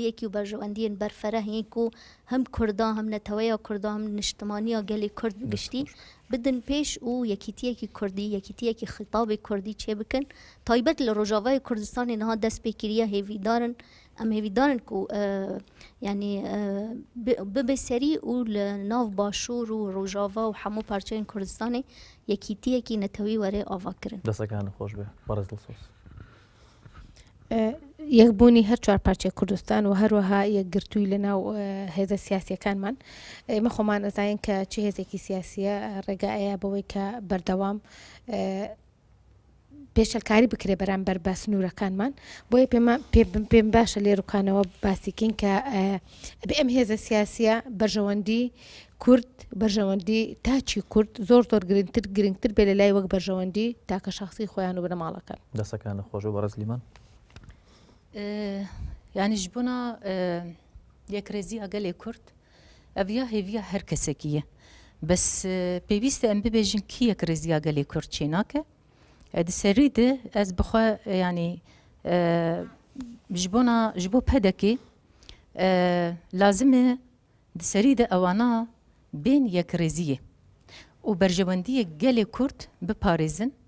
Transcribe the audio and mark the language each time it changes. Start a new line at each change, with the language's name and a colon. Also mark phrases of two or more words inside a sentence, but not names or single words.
Kurdish: û berjewendiyên berferehên ku hem Kurdan hem neteweya Kurdan hem niştimaniya gelê Kurd bi giştî bidin pêş û yekîtiyekî Kurdî yekîtiyekî xitabê Kurdî çê bikin taybet li Rojavayê Kurdistanê niha dest pêkiriya hêvîdarin em hêvîdarin ku yanî bibe serî û li nav başûr û Rojava û hemû parçeyên Kurdistanê yekîtiyekî netewî were ava kirin.
Central Kurdish: دەستەکان خۆش بێ بەڕێز دڵسۆز یەکبوونی هەر چوار پارچەی کوردستان و هەروەها یەکگرتووی لەناو هێزە سیاسیەکانمان ئێمە خۆمان ئەزانین کە چه هێزێکی سیاسیە ڕێگایە بەوەی کە بەردەوام پێشەلکاری بکرێ بەرامبەر بە سنوورەکانمان بۆیە پێم باشە لێروکانەوە باسیکین کە ئەم هێزە سیاسیە بەرژەوەندی کورد بەرژەوەندی تاچی کورد زۆر گرنگتر بێ لە لای وەک بەرژەوەندی تاکە شخصی خۆیان و بنەماڵەکان دەستەکان خۆش و بەڕێز لیمان
Kurdish: یعنی ji bona yekrêziya gelê Kurd ev ya hêviya her kesekî ye bes pêwîst e em bibêjin kî yekrêziya gelê Kurd çê nake di serî de ez bixwe yanî ji bo pedekê lazim e di serî de ewana bên yekrêziyê û berjewendiyê gelê Kurd biparêzin